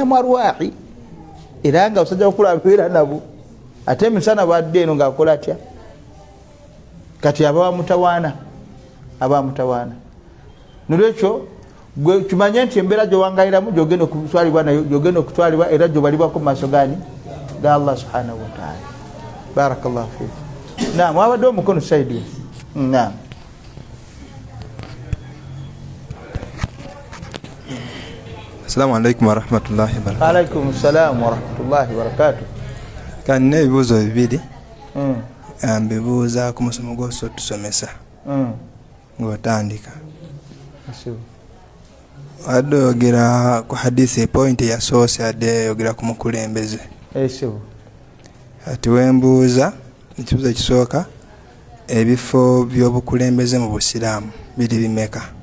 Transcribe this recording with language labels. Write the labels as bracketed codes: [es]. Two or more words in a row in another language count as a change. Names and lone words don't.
[lg] mu arwahi era nga osajja bakulu abeera nabo ate emisana bwadde eno ng'akola atya kati aba bamutawaana nolwekyo gwe kimanye nti embeera gyowangayiramu gyogenda okutwalibwa nayo gyogenda okutwalibwa era gyobalibwako mu maaso gani ga [ar] الله سبحانه وتعالى بارك الله فيكم [lg] naam wabadde omukono saidi naam [ar] السلام عليكم ورحمة الله وبركاته. عليكم السلام ورحمة الله وبركاته. [lg] Kanne ebibuuzo bibiri. mbibuuza ku musomo gw'osobola tusomesa ng'otandika. Wadde oyogera ku hadisi point yasoose adde yogera ku mukulembeze. Ati wembuuza ekibuuzo ekisooka ebifo by'obukulembeze mu busiraamu biri bimeka?